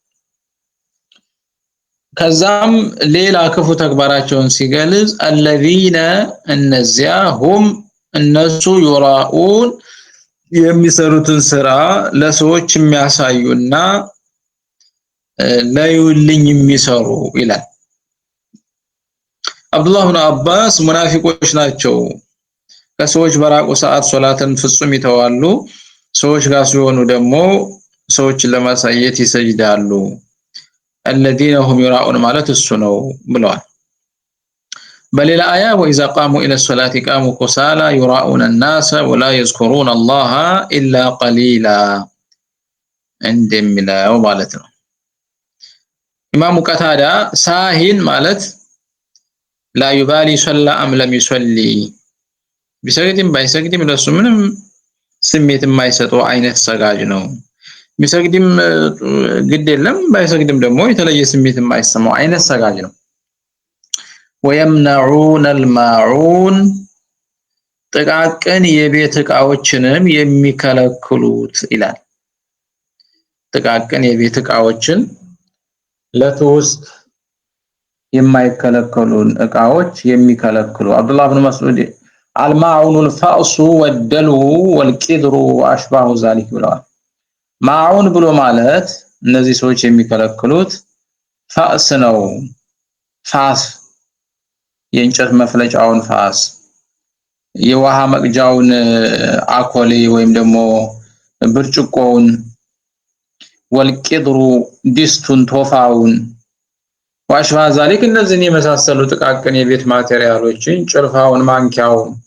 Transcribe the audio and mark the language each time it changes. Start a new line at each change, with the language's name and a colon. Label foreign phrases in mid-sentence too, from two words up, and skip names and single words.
Amharic: ከዛም ሌላ ክፉ ተግባራቸውን ሲገልጽ الذين እነዚያ هم እነሱ يراؤون የሚሰሩትን ስራ ለሰዎች የሚያሳዩና ላዩልኝ የሚሰሩ ይላል። አብዱላህ ብን አባስ ሙናፊቆች ናቸው፣ ከሰዎች በራቁ ሰዓት ሶላትን ፍጹም ይተዋሉ፣ ሰዎች ጋር ሲሆኑ ደግሞ ሰዎችን ለማሳየት ይሰጅዳሉ።
Arabic: الذين هم يراؤون
Amharic: ማለት እሱ ነው ብለዋል። በሌላ አያ
Arabic: وإذا قاموا إلى الصلاة قاموا كسالى يراؤون الناس ولا يذكرون الله إلا قليلا
Amharic: እንደሚለው ማለት ነው። ኢማሙ ቀታዳ ሳሂን ማለት
Arabic: لا يبالي صلى أم لم يصلي
Amharic: ቢሰግድም ባይሰግድም ለሱ ምንም ስሜት የማይሰጠው አይነት ሰጋጅ ነው። ቢሰግድም ግድ የለም ባይሰግድም ደግሞ የተለየ ስሜት የማይሰማው አይነት ሰጋጅ ነው።
Arabic: ويمنعون الماعون
Amharic: ጥቃቅን የቤት ዕቃዎችንም የሚከለክሉት ይላል። ጥቃቅን የቤት ዕቃዎችን ለትውስጥ የማይከለከሉን ዕቃዎች
Arabic: የሚከለክሉ አብዱላህ ብን መስዑድ الماعون الفأس والدلو والقدر واشباه ذلك
Amharic: ብለዋል። ማዑን ብሎ ማለት እነዚህ ሰዎች የሚከለክሉት ፋስ ነው። ፋስ የእንጨት መፍለጫውን ፋስ፣ የውሃ መቅጃውን አኮሌ ወይም ደግሞ ብርጭቆውን፣ ወልቂድሩ ዲስቱን ቶፋውን፣
Arabic: وأشباه ذلك
Amharic: እነዚህን የመሳሰሉ ጥቃቅን የቤት ማቴሪያሎችን ጭልፋውን፣ ማንኪያውን፣